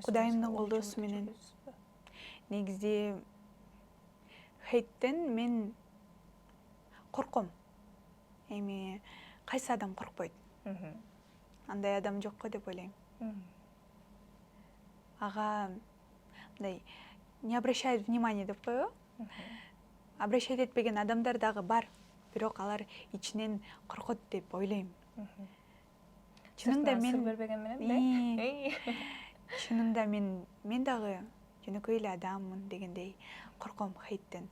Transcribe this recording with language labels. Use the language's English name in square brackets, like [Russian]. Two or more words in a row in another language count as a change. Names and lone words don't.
[Kyrgyz] Кудайымдын колдоосу менен. Негизи хейттен мен корком. Эми кайсы адам коркпойт? Андай адам жок го деп ойлойм. Ага мындай [Russian] не обращает внимания [Kyrgyz] деп койбу? Обращать этпеген адамдар дагы бар. Бирок алар ичинен коркот деп ойлойм. Чынында мен бербеген менен чынында мен дагы жөнөкөй эле адаммын дегендей корком хейттен.